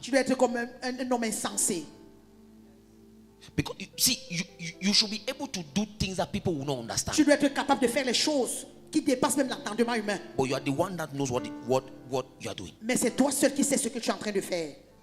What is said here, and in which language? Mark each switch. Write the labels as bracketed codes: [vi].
[fr] tu dois être comme un homme insensé. [en] Because you should be able to do things that people will not understand. [fr] Tu dois être capable de faire les choses qui dépassent même l'entendement humain. [en] But you are the one that knows what you are doing. [fr] Mais c'est toi seul qui sais ce que tu es en train de faire.